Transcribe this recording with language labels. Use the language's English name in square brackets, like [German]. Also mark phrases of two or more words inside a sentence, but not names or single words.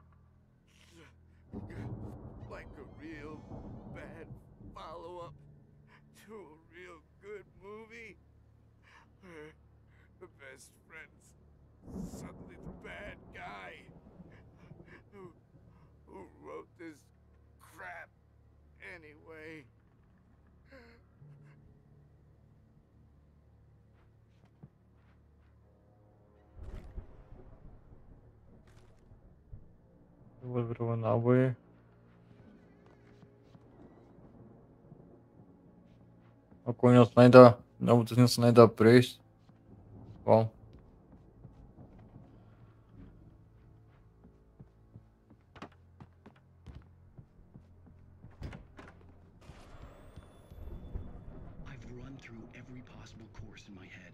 [English] Like a real bad follow-up to a real good movie. Where the best friend's suddenly the bad guy. Who wrote this crap anyway? [Russian] Выбрала новые. [Slovak] Ako sa nedá, alebo to sa nedá prejsť. [English] Wow. I've run through every possible course in my head.